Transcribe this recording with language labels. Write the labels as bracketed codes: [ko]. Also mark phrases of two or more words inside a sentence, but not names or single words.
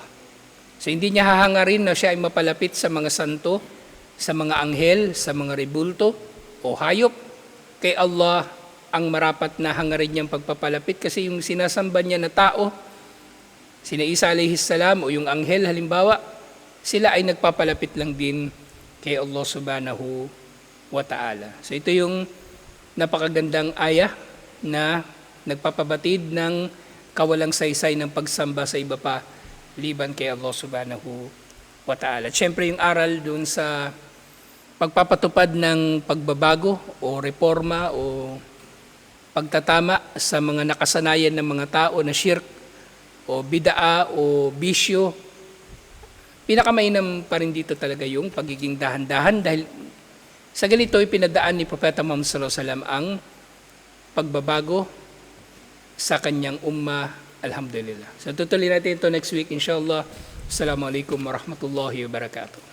[tl] So hindi niya hahangarin na siya ay mapalapit sa mga santo, sa mga anghel, sa mga rebulto o hayop. Kay Allah ang marapat na hangarin niyang pagpapalapit kasi yung sinasamba niya na tao, sina Isa [ar] عليه السلام [tl] o yung anghel halimbawa, sila ay nagpapalapit lang din kay Allah [ar] سبحانه وتعالى. [tl] So ito yung napakagandang aya na nagpapabatid ng kawalang saysay ng pagsamba sa iba pa liban kay Allah [ar] سبحانه وتعالى. [tl] Siyempre yung aral dun sa pagpapatupad ng pagbabago o reforma o pagtatama sa mga nakasanayan ng mga tao na shirk o bidaa o bisyo. Pinakamainam pa rin dito talaga yung pagiging dahan-dahan dahil sa ganito ipinadaan ni Propeta Muhammad [ar] صلى الله عليه وسلم [tl] ang pagbabago sa kanyang umma. Alhamdulillah. So tutuloy natin ito [en] next week [tl] inshallah. [ar] السلام عليكم ورحمة الله وبركاته.